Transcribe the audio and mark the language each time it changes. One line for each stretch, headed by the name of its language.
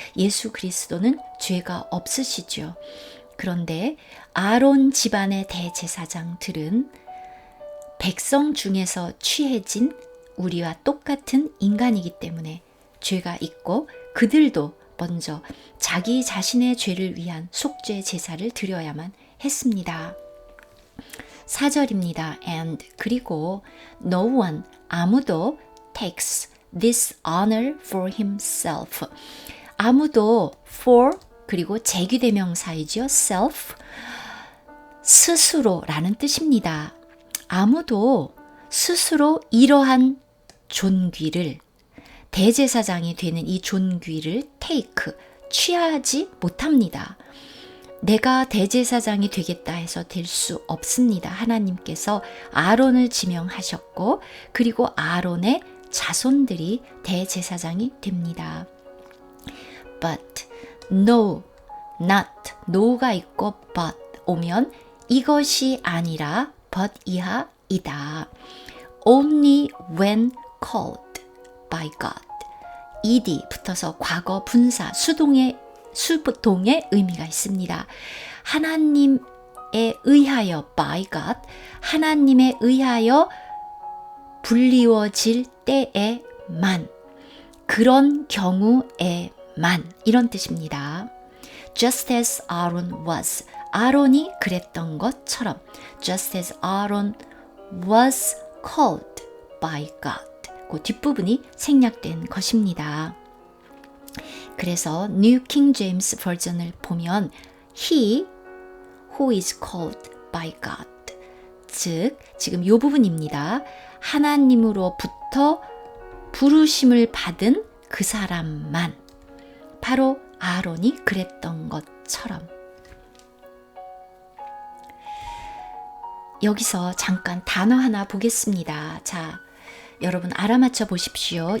Korean: 예수 그리스도는 죄가 없으시죠. 그런데 아론 집안의 대제사장들은 백성 중에서 취해진 우리와 똑같은 인간이기 때문에 죄가 있고 그들도 먼저 자기 자신의 죄를 위한 속죄 제사를 드려야만 했습니다. 4절입니다.
English: And
Korean: 그리고
English: no one
Korean: 아무도
English: takes this honor for himself.
Korean: 아무도 for 그리고 제귀대명사이죠. self 스스로라는 뜻입니다. 아무도 스스로 이러한 존귀를 대제사장이 되는 이 존귀를 take 취하지 못합니다. 내가 대제사장이 되겠다 해서 될 수 없습니다. 하나님께서 아론을 지명하셨고 그리고 아론의 자손들이 대제사장이 됩니다.
English: But no, not,
Korean: no가 있고 but 오면 이것이 아니라 but 이하이다.
English: Only when called by God. ed 붙어서
Korean: 과거 분사 수동의 수동의 의미가 있습니다. 하나님에 의하여
English: by God,
Korean: 하나님에 의하여 불리워질 때에만, 그런 경우에만, 이런 뜻입니다.
English: Just as Aaron was,
Korean: 아론이 그랬던 것처럼,
English: just as Aaron was called by God.
Korean: 그 뒷부분이 생략된 것입니다. 그래서
English: New King James
Korean: 버전을 보면
English: He who is called by God,
Korean: 즉 지금 이 부분입니다. 하나님으로부터 부르심을 받은 그 사람만, 바로 아론이 그랬던 것처럼. 여기서 잠깐 단어 하나 보겠습니다. 자, 여러분 알아맞혀 보십시오.